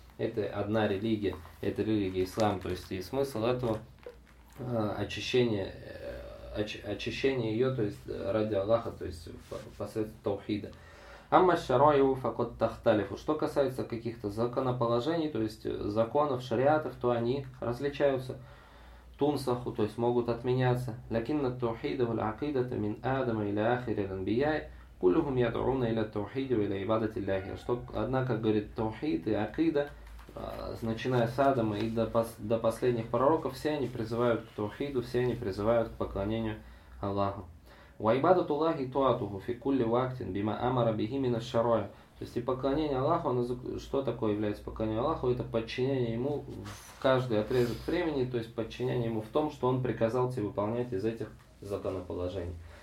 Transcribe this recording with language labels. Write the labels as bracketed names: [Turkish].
[Russian] Это одна религия, это религия ислам. То есть и смысл этого очищение ее, то есть ради Аллаха, то есть посредством таухида. [Arabic] Амма шарайу факот тахталифу. [Russian] Что касается каких-то законоположений, то есть законов, шариатов, то они различаются. تنسخ، то есть могут отменяться. [Arabic] لكن التوحيد والعقيدة من آدم إلى آخر الأنبياء كلهم يدعون إلى التوحيد وإلى عبادة الله. [Russian] Что, однако, говорит, توحيد и акида, начиная с Адама и до последних пророков, все они призывают к توحيду, все они призывают к поклонению Аллаху. [Arabic] وعبادة الله تواته في كل وقت بما أمر به من الشرائع. [Russian] То есть и поклонение Аллаху, оно, что такое является поклонение Аллаху? Это подчинение Ему в каждый отрезок времени, то есть подчинение Ему в том, что Он приказал тебе выполнять из этих законоположений.